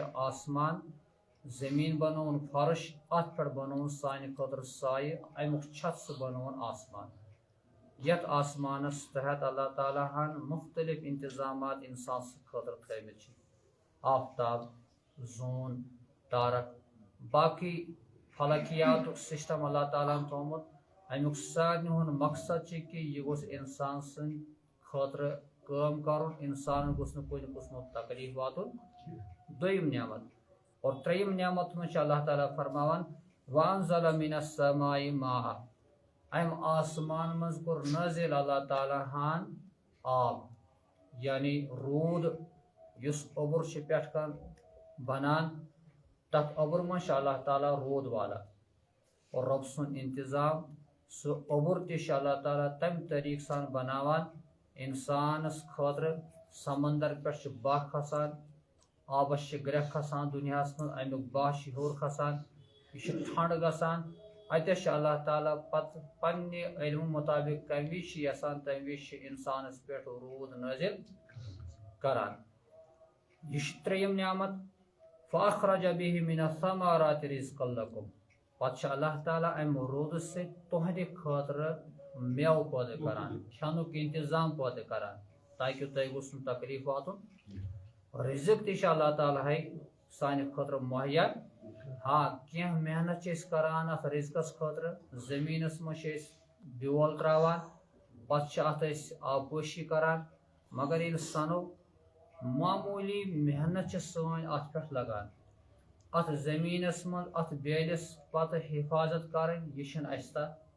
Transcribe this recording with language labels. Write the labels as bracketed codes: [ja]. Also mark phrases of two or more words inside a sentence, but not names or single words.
[ks] آسمان زمیٖن بنوون فرش اتھ پٮ۪ٹھ بنوون سانہِ خٲطرٕ سایہِ امیُک چھت سُہ بنوون آسمان یتھ آسمانس تحت اللہ تعالیٰ ہن مختلف انتظامات انسان سٕنٛدِ خٲطرٕ تھٲومٕتۍ چھِ آفتاب زوٗن تارک باقٕے فلکیاتُک سسٹم اللہ تعالیٰ ہن تھوٚومُت امیُک سارنٕے ہُنٛد مقصد چھُ کہِ یہِ گوٚژھ انسان سٕنٛدِ خٲطرٕ کٲم کرُن انسان گوٚژھ نہٕ کُنہِ قٕسمُک تکلیف واتُن دوٚیِم نعمت اور ترٛیٚیِم نعمت منٛز چھُ اللہ تعالیٰ فرماوان [ar] وانزل من السماء ماء [ks] امہِ آسمان منٛز کوٚر نٲزِل اللہ تعالیٰ ہن آب یعنی روٗد یُس اوٚبُر چھُ پٮ۪ٹھٕ کن بنان تتھ اوٚبُر منٛز چھُ اللہ تعالیٰ روٗد والان اور رۄب سُنٛد انتظام سُہ اوٚبُر تہِ چھُ اللہ تعالیٰ تمہِ طریقہٕ سان بناوان انسانس خٲطرٕ سمندر پٮ۪ٹھ چھُ بہہ کھسان آبس گرٛٮ۪کھ کھسان دُنیاہس منٛز امیُک باہ چھُ ہیوٚر کھسان یہِ چھُ ٹھنٛڈ گژھان اتٮ۪س چھُ اللہ تعالیٰ پتہٕ پننہِ علمہٕ مطٲبق کمہِ وِزِ چھُ یژھان تمہِ وِزِ چھُ انسانس پٮ۪ٹھ روٗد نٲزِل کران یہ ترٛیٚیِم نعمت [ar] فاخرج به من الثمرات رزقا لكم [ks] پتہٕ اللہ تعالیٰ امہِ روٗدٕ سۭتۍ تُہنٛدِ خٲطرٕ میوٕ پٲدٕ کران کھٮ۪نُک انتظام پٲدٕ کران تاکہِ تۄہہِ گوٚژھ نہٕ تکلیٖف واتُن رزق تہِ چھُ اللہ تعالیٰ ہاے سانہِ خٲطرٕ مہیا ہاں کینٛہہ محنت چھِ أسۍ کران اتھ رزقس خٲطرٕ زٔمیٖنس منٛز چھِ أسۍ بیول تراوان پتہٕ چھِ اتھ أسۍ آبپٲشی کران مگر ییٚلہِ سنو معموٗلی محنت چھِ سٲنۍ اتھ پٮ۪ٹھ لگان اتھ زٔمیٖنس منٛز اتھ بیلِس پتہٕ حفاظت کرٕنۍ یہِ چھِنہٕ اسہِ تہ